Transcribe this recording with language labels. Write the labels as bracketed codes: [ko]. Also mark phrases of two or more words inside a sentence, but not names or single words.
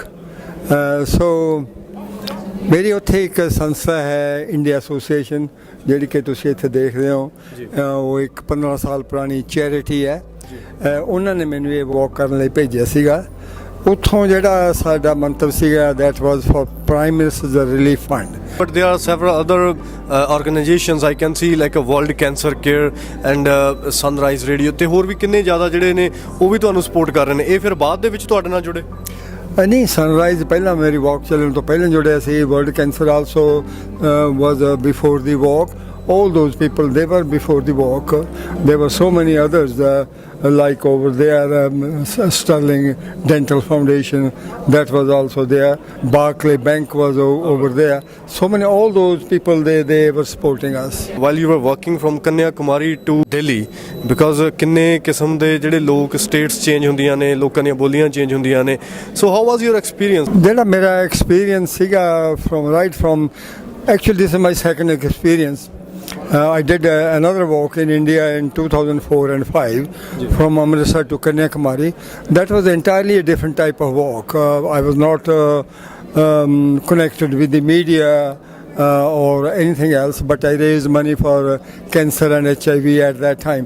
[pa] ਸੋ ਮੇਰੀ ਉੱਥੇ ਇੱਕ ਸੰਸਥਾ ਹੈ, ਇੰਡੀਆ ਐਸੋਸੀਏਸ਼ਨ, ਜਿਹੜੀ ਕਿ ਤੁਸੀਂ ਇੱਥੇ ਦੇਖ ਰਹੇ ਹੋ। ਉਹ ਇੱਕ 15 ਸਾਲ ਪੁਰਾਣੀ ਚੈਰਿਟੀ ਹੈ। ਉਹਨਾਂ ਨੇ ਮੈਨੂੰ ਇਹ ਵਾਕ ਕਰਨ ਲਈ ਭੇਜਿਆ ਸੀਗਾ। ਉੱਥੋਂ ਜਿਹੜਾ ਸਾਡਾ ਮੰਤਵ ਸੀਗਾ, [en] that was for Prime Minister's Relief Fund. But there are several other organizations I can see, like a World Cancer Care and Sunrise Radio, [pa] ਤੇ ਹੋਰ ਵੀ ਕਿੰਨੇ ਜ਼ਿਆਦਾ ਜਿਹੜੇ ਨੇ ਉਹ ਵੀ ਤੁਹਾਨੂੰ ਸਪੋਰਟ ਕਰ ਰਹੇ ਨੇ। ਇਹ ਫਿਰ ਬਾਅਦ ਦੇ ਵਿੱਚ ਤੁਹਾਡੇ ਨਾਲ ਜੁੜੇ? ਨਹੀਂ, ਸਨਰਾਈਜ਼ ਪਹਿਲਾਂ ਮੇਰੀ ਵਾਕ ਚੱਲਣ ਤੋਂ ਪਹਿਲਾਂ ਜੁੜਿਆ ਸੀ। [en] ਵਰਲਡ ਕੈਂਸਰ ਆਲਸੋ was before the walk. All those people, they were before the walk. There were so many others, like over there, Sterling Dental Foundation, that was also there. Barclay Bank was over there. So many, all those people, they were supporting us. While you were working from Kanyakumari to Delhi, because [pa] ਕਿੰਨੇ ਕਿਸਮ ਦੇ ਜਿਹੜੇ ਲੋਕ ਸਟੇਟਸ ਚੇਂਜ ਹੁੰਦੀਆਂ ਨੇ, ਲੋਕਾਂ ਦੀਆਂ ਬੋਲੀਆਂ ਚੇਂਜ ਹੁੰਦੀਆਂ ਨੇ। [en] So how was your experience? [pa] ਜਿਹੜਾ ਮੇਰਾ [en] experience ਸੀਗਾ right from, actually this is my second experience. I did another walk in India in 2004 and 5 from Amritsar to Kanyakumari. That was entirely a different type of walk. I was not connected with the media or anything else, but I raised money for cancer and HIV at that time.